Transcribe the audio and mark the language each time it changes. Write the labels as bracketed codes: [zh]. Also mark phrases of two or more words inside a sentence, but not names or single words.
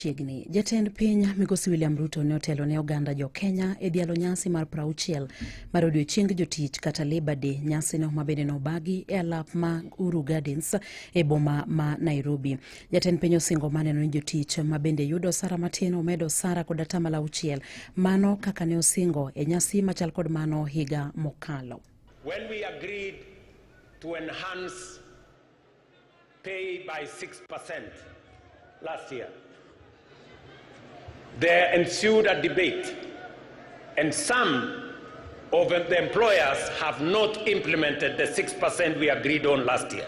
[luo] Chiegni Jatend piny migosi William Ruto ne otelo ne oganda jo Kenya e dhialo nyasi mar 60 mar odiochieng jotich kata Labour Day, nyasi no mabende nobagi e alap ma Uhuru Gardens e boma ma Nairobi. Jatend piny osingo maneno ni jotich mabende yudo osara matin omed osara kod 60%, mano kaka ne osingo e nyasi machal kod mano higa mokalo. [en] When we agreed to enhance pay by 6% last year, there ensued a debate, and some of the employers have not implemented the 6% we agreed on last year.